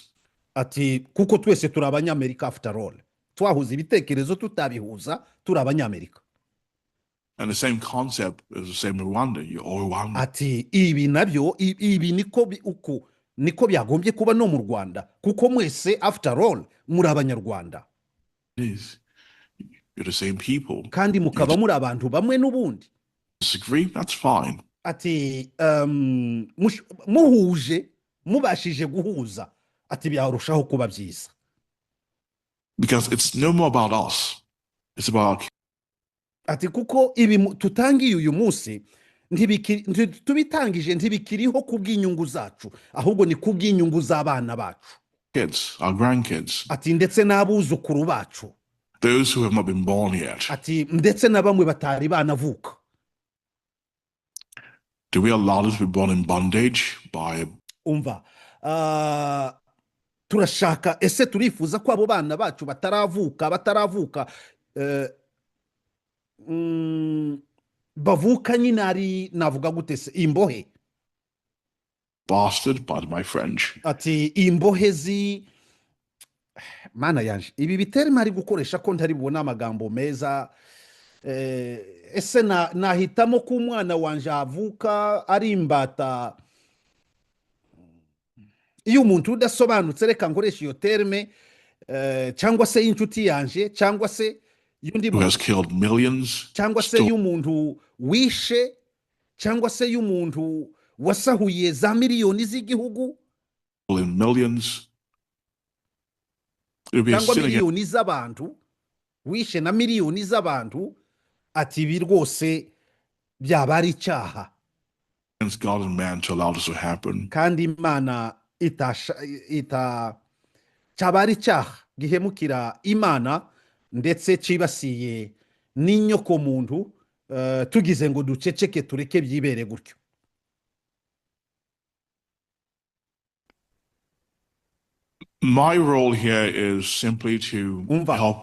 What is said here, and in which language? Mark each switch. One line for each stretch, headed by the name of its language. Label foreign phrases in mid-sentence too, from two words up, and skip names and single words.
Kinyarwanda: Ati kuko twese turi abanyamerika
English: after all.
Kinyarwanda: Twahuza ibitekerezo tutabihuza turi abanyamerika.
English: And the same concept is the same in Rwanda. You're all Rwanda.
Kinyarwanda: Ati ibi nabyo ibi niko byagombye kuba no mu Rwanda kuko mwese
English: after all
Kinyarwanda: muri abanyarwanda.
English: You're the same people.
Kinyarwanda: Kandi mukaba muri abantu bamwe n'ubundi.
English: Disagree? That's fine.
Kinyarwanda: Ati muhuje, mubashije guhuza, ati byarushaho kuba byiza.
English: Because it's no more about us. It's about.
Kinyarwanda: Ati kuko ibi tutangiye uyu munsi tubitangije ntibikiriho kubw'inyungu zacu, ahubwo ni kubw'inyungu z'abana bacu.
English: Kids, our grandkids.
Kinyarwanda: Ati ndetse n'abuzukuru bacu.
English: Those who have not been born yet.
Kinyarwanda: Ati ndetse na bamwe batari banavuka.
English: Do we allow them to be born in bondage by?
Kinyarwanda: Umva, turashaka ese turifuza ko abo bana bacu bataravuka bavuka nyine ari navuga gute se imbohe.
English: Bastard, pardon my French.
Kinyarwanda: Ati imbohe mana yanje ibi biterima ari gukoresha ko ntari bubona amagambo meza. Ese nahitamo ko umwana wanje avuka ari imbata. Iyo umuntu udasobanutse reka nkoresha iyo terme, cyangwa se inshuti yanje cyangwa se yundi
English: who has killed millions,
Kinyarwanda: cyangwa se y'umuntu wishe cyangwa se y'umuntu wasahuye za miliyoni z'igihugu,
English: millions.
Kinyarwanda: cyangwa miliyoni z'abantu, wishe na miliyoni z'abantu. Ati bi rwose byaba ari icyaha.
English: God and man to allow this to happen.
Kinyarwanda: Kandi Imana cyaba ari icyaha gihemukira Imana ndetse cibasiye n'inyoko muntu, tugize ngo duceceke tureke byibere gutyo.
English: My role here is simply to help.